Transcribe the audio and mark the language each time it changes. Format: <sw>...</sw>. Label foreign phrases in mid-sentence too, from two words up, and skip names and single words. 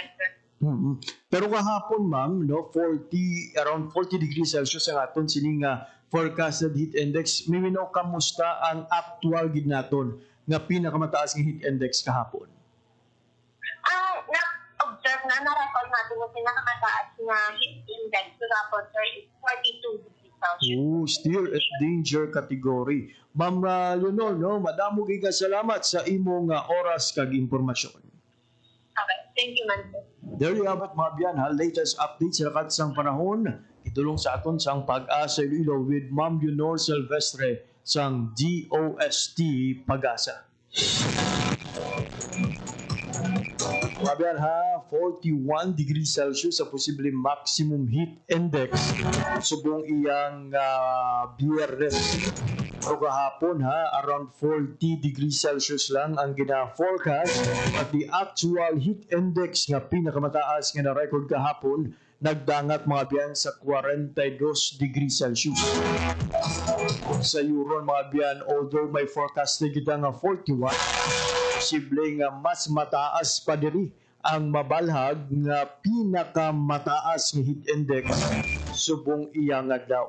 <hil>Pero kahapon ma'am, no, around 40</hil> <en>degrees Celsius</en> <hil>ang aton sining</hil> <en>forecasted heat index.</en> <hil>Maybe no, kamusta ang actual gid naton nga pinakamataas nga</hil> <en>heat index</en> <hil>kahapon?</hil> <tl>na-observe na na-record natin yung pinakamataas na</tl> <en>heat index</en> <tl>kahapon, sir,</tl> <en>is 42 degrees Celsius. Still at danger category.</en> <hil>Ma'am Leonor, no, madamo giga salamat sa imong oras kag impormasyon.</hil> <en>Okay, thank you, man, sir. There you have it,</en> <hil>mga biyan, ha? Latest update sa katsang panahon. Itulong sa aton sang Pag-asa Iloilo with Ma'am Leonor Silvestre sang DOST Pag-asa. Mga biyan, ha? 41</hil> <en>degrees Celsius</en> <hil>sa posibleng</hil> <en>maximum heat index</en> <hil>subong iyang biyernes. O kahapon, ha, around 40</hil> <en>degrees Celsius</en> <hil>lang ang gina-forecast</hil> <en>at the actual heat index</en> <hil>nga pinakamataas nga na-record kahapon nagdangat mga biyan sa 42</hil> <en>degrees Celsius.</en> <hil>Sa Euron mga biyan, although may forecasting kita nga 41, posible nga mas mataas pa diri ang mabalhag nga pinakamataas nga</hil> <en>heat index</en> <hil>subong iyang adlaw.</hil>